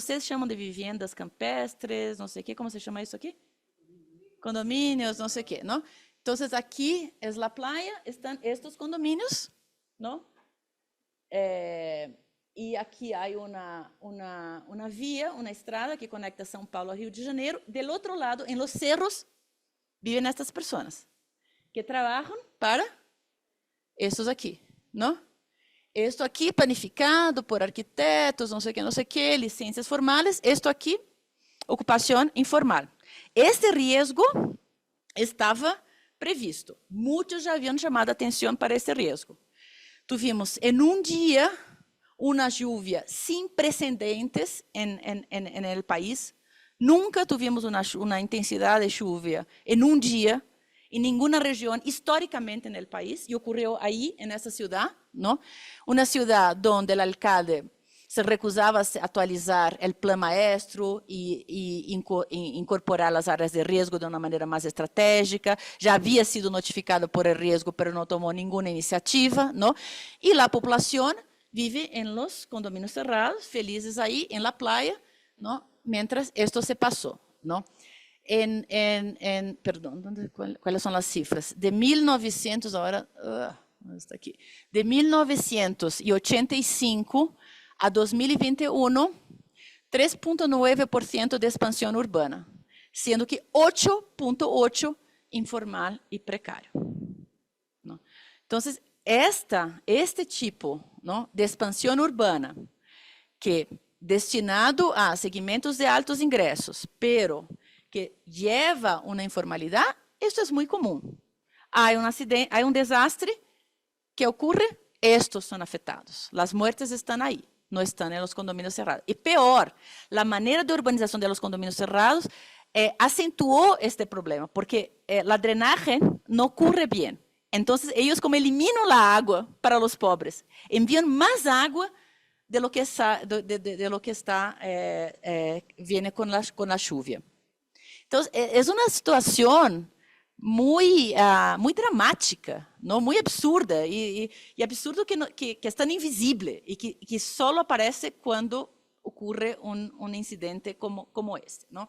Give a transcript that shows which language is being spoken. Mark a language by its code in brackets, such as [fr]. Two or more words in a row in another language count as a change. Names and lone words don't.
[es] Ustedes llaman de viviendas campestres, no sé qué, ¿cómo se llama eso aquí? Condomínios, no sé qué, ¿no? Entonces aquí es la playa, están estos condominios, ¿no? Y aquí hay una vía, una estrada que conecta São Paulo a Río de Janeiro. Del otro lado, en los cerros, viven estas personas que trabajan para estos aquí, ¿no? Esto aquí planificado por arquitectos, no sé qué, licencias formales. Esto aquí, ocupación informal. Este riesgo [pt] estava previsto. Muitos já haviam chamado a atenção para esse risco. [es] Tuvimos, [pt] em dia, [es] uma lluvia sem precedentes en el país. [pt] Nunca tuvimos uma intensidade de lluvia em dia, em nenhuma região, [es] históricamente, en el país. [pt] E ocorreu aí, nessa cidade, ¿no? Uma cidade onde o alcalde se recusava a atualizar o plano maestro e incorporar as áreas de risco de uma maneira mais estratégica. Já havia sido notificado [es] por el [pt] risco, mas não tomou nenhuma iniciativa, ¿no? E a população vive em [es] los condomínios cerrados, [pt] felizes aí, [es] em la playa, ¿no?, mientras esto se passou, ¿no? [pt] Perdão, quais são as cifras? De 1900, agora, está aqui. De 1985 a 2021, 3,9% de expansão urbana, sendo que 8,8% informal e precário, ¿no? Então, este tipo, ¿no?, de expansão urbana, que destinado a segmentos de altos ingressos, [es] pero que lleva [pt] uma informalidade, isso é muito comum. Há acidente, há desastre que ocorre, estes são afetados. As mortes estão aí, não estão nos condomínios cerrados. E pior, a maneira de urbanização dos condomínios cerrados acentuou este problema, porque a drenagem não ocorre bem. Então, eles, como eliminam a água para os pobres, enviam mais água [es] de lo que viene con la lluvia. Entonces, es una situación muy dramática, ¿no?, muy absurda, y absurdo que es tan invisible y que solo aparece cuando ocurre un incidente como este, ¿no?